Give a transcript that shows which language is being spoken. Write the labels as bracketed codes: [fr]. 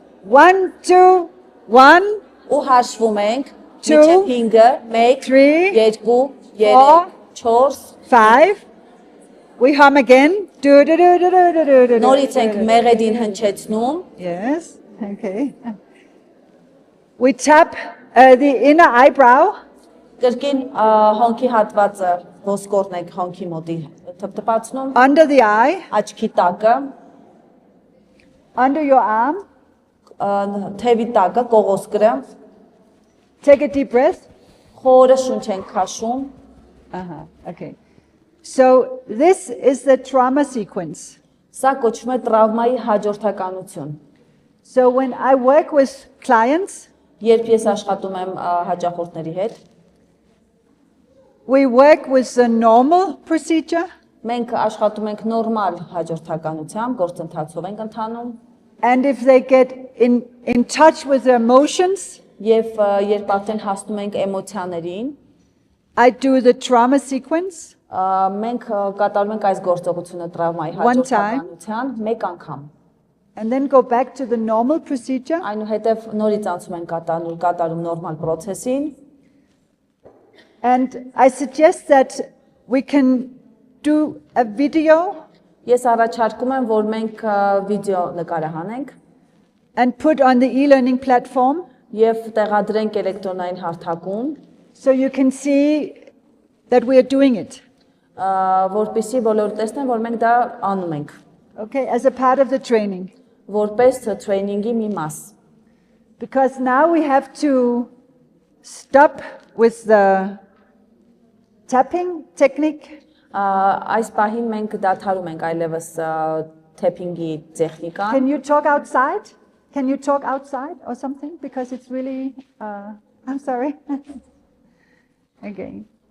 [en] 1, 2, 1, [hy] ու հաշվում ենք [en] Two, [hy] մինչև 5-ը 1 [en] three, [hy] 2 [en] four, [hy] 3 4 [en] 5. We hum again. Do do do do do do do do. [hy] նորից ենք մեղեդին հնչեցնում [en] Yes. Okay. We tap the inner eyebrow. [hy] կրկին հոնքի հատվածը ոսկորն ենք հոնքի մոտի թփթփացնում [en] Under the eye, [hy] աչքի տակը [en] under your arm. [hy] թևի տակը կողոսկրը [en] Take a deep breath. [hy] խորը շունչ ենք քաշում [en] Okay. So this is the trauma sequence. [hy] սա կոչվում է տրավմայի հաջորդականություն [en] So when I work with clients, [hy] Երբ ես աշխատում եմ հաճախորդների հետ, [en] we work with the normal procedure, [hy] մենք աշխատում ենք նորմալ հաջորդականությամբ, գործընթացով ենք ընթանում, [en] and if they get in touch with their emotions, [hy] եւ երբ արդեն հասնում ենք էմոցիաներին, [en] I do the trauma sequence. [hy] մենք կատարում ենք այս գործողությունը տրավմայի [en] One time. [hy] հաջորդականության մեկ անգամ։ [en] And then go back to the normal procedure. [hy] Այնուհետև նորից անցում ենք կատարում նորմալ process-ին, [en] And I suggest that we can do a video [hy] ես առաջարկում եմ, որ մենք վիդեո նկարահանենք [en] and put on the e-learning platform [hy] եւ տեղադրենք էլեկտրոնային հարթակում, [en] so you can see that we are doing it. [hy] որպեսզի բոլորը տեսնեն, որ մենք դա անում ենք, [en] Okay, as a part of the training. [hy] որպես տրեյնինգի մի մաս։ [en] Because now we have to stop with the tapping technique [hy] Այս պահին մենք դադարում ենք այլևս թեփինգի տեխնիկան։ [en] Can you talk outside? Can you talk outside or something? Because it's really, I'm sorry. Okay.